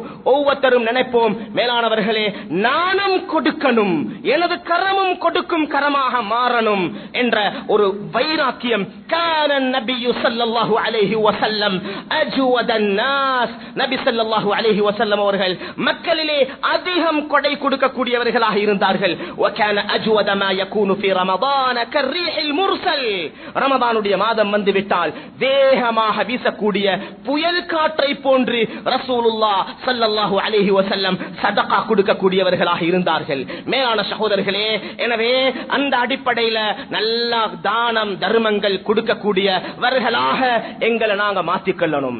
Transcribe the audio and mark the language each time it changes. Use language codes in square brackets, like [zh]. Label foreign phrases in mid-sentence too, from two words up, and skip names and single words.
[ta] ஒவ்வொருத்தரும் நினைப்போம், மேலானவர்களே, நானும் கொடுக்கணும், எனது கரமும் கொடுக்கும் கரமாக மாறணும் என்ற ஒரு வைராக்கியம். [ar] كان النبي صلى الله عليه وسلم أجود الناس. [ta] நபி [ar] صلى الله عليه وسلم [ta] அவர்கள் மக்களிலே அதிகம் கொடை கொடுக்கக்கூடியவர்களாக இருந்தார்கள். [ar] وكان اجود ما يكون في رمضان كالريح المرسل. [ta] ரமதானுடைய மாதம் வந்துவிட்டால் வேகமாக வீசக்கூடிய புயல் காற்றை போன்று [ar] رسول الله صلى الله عليه وسلم [ta] சதகா கொடுக்கக்கூடியவர்களாக இருந்தார்கள். மேலான சகோதரர்களே, எனவே அந்த அடிப்படையில் நல்ல தானம் தர்மங்கள் கொடுக்கக்கூடியவர்களாக எங்களை நாங்க மாற்றிக்கொள்ளணும்.